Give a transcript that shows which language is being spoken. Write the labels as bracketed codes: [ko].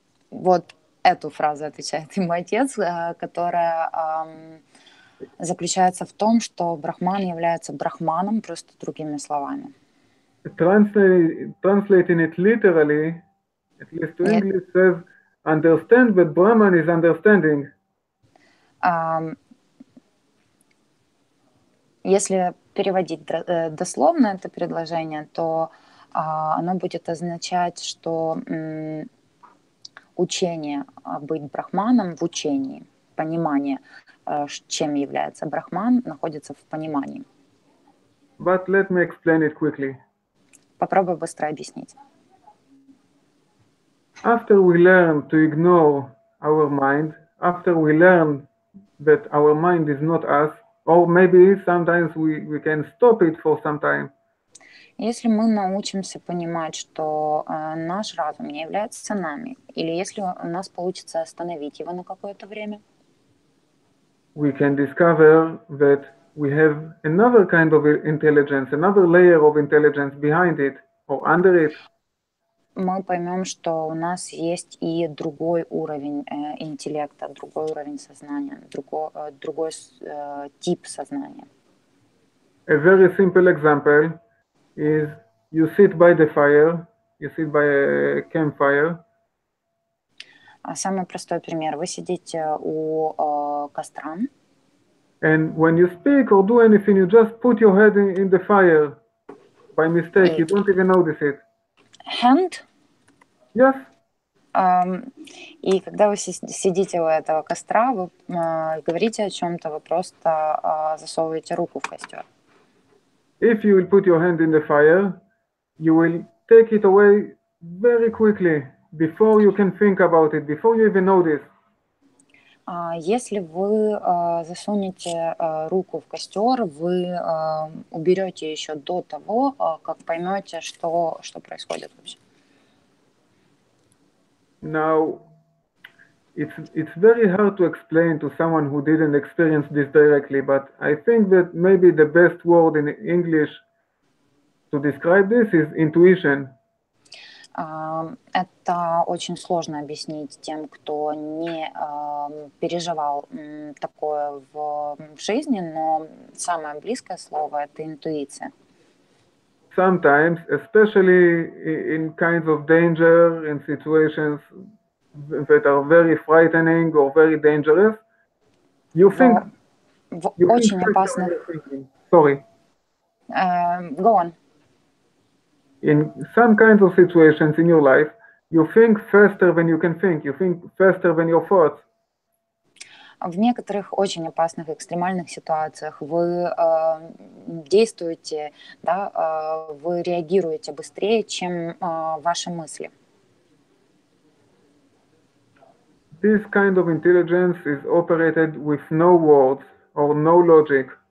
[ru] Вот эту фразу отвечает ему отец, которая заключается в том, что брахман является брахманом, просто другими словами. [en] Translating it literally, at least to English, says, understand that Brahman is understanding. [ru] Если переводить дословно это предложение, то оно будет означать, что учение быть брахманом в учении, понимание, чем является брахман, находится в понимании. [en] But let me explain it quickly. [ru] Попробую быстро объяснить. [en] After we learn to ignore our mind, after we learn that our mind is not us, or maybe sometimes we can stop it for some time. [ru] Если мы научимся понимать, что наш разум не является нами, или если у нас получится остановить его на какое-то время, [en] we can discover that we have another kind of intelligence, another layer of intelligence behind it or under it. [ru] Мы поймем, что у нас есть и другой уровень интеллекта, другой уровень сознания, другой тип сознания. [en] A very simple example is you sit by the fire, you sit by a campfire. [ru] Самый простой пример. Вы сидите у костра. [en] And when you speak or do anything, you just put your head in the fire by mistake. You don't even notice it. Hand? Yes. [ru] И когда вы сидите у этого костра, вы говорите о чем-то, вы просто засовываете руку в костер. [en] If you will put your hand in the fire, you will take it away very quickly before you can think about it, before you even notice. [ru] Если вы засунете руку в костер, вы уберете еще до того, как поймете, что происходит вообще. [en] Now, it's very hard to explain to someone who didn't experience this directly, but I think that maybe the best word in English to describe this is intuition. [ru] Это очень сложно объяснить тем, кто не переживал такое в жизни, но самое близкое слово — это интуиция. [en] Sometimes, especially in kinds of danger, in situations that are very frightening or very dangerous, you think... [ru] В очень опасных... [en] Sorry. Go on. In some kinds of situations in your life, you think faster than you can think. You think faster than your thoughts. [ru] В некоторых очень опасных экстремальных ситуациях вы действуете, да, вы реагируете быстрее, чем ваши мысли. [en] This kind of intelligence is operated with no words or no logic.